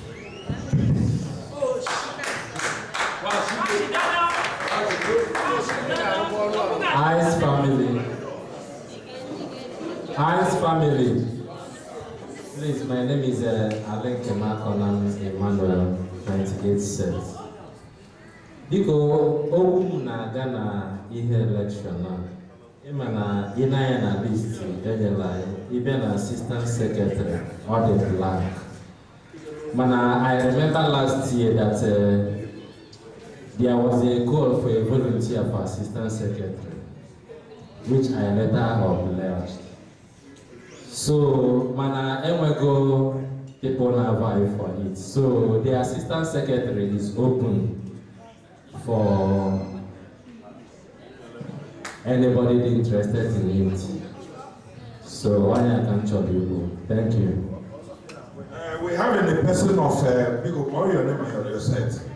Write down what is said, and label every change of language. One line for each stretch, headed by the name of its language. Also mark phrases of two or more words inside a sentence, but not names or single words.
English: Ice family. Please, my name is Ecumenical Emmanuel, 98 cents.
Igbo: Biko, okwu na-aga na ihe election na ịma na ị na-anya na list enyela ịbịa na
English: assistant secretary
Igbo: ọ dị blank.
English: Mana I remember last year that there was a call for a volunteer for assistant secretary, which I later obliged. So,
Igbo: mana enwego
English: people now vie for it. So, the assistant secretary is open for anybody interested in it. So, I can tell you. Thank you. We have in the person of Biko, call your name and your set.